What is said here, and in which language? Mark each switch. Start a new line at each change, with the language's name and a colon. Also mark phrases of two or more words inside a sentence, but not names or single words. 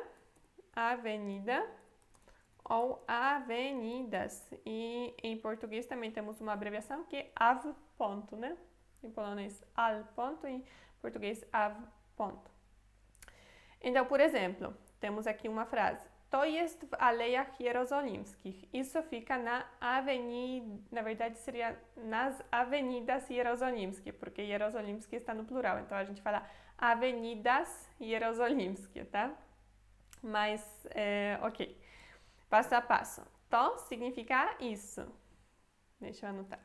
Portuguese: Avenida ou avenidas. E em português também temos uma abreviação que é av, ponto, né? Em polonês, al, ponto, em português, av, ponto. Então, por exemplo, temos aqui uma frase.
Polish: To jest w Alejach Jerozolimskich.
Portuguese: Isso fica na avenida, na verdade seria nas avenidas Jerozolimskie, porque Jerozolimskie está no plural, então a gente fala avenidas Jerozolimskie, tá? Mas, ok. Passo a passo. To significa isso. Deixa eu anotar.